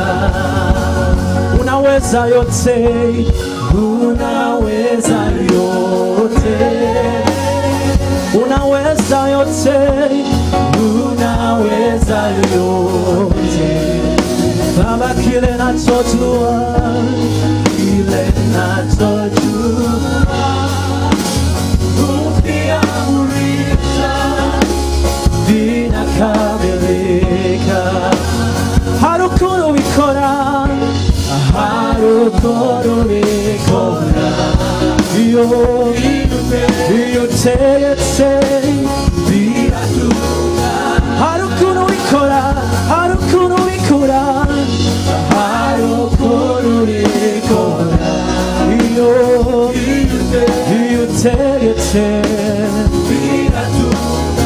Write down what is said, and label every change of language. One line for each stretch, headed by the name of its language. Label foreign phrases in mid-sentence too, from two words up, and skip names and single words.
Swahili: Unaweza yote, unaweza yote, unaweza yote, unaweza yote. Baba, kile nachojua, kile nachojua, ukiamrisha vinakamilika.
Kinyarwanda: Hari ukuntu ubikora, hari ukuntu ubikora, iyo utegetse biratungana. Hari ukuntu ubikora, hari ukuntu ubikora, hari ukuntu ubikora, iyo utegetse biratungana.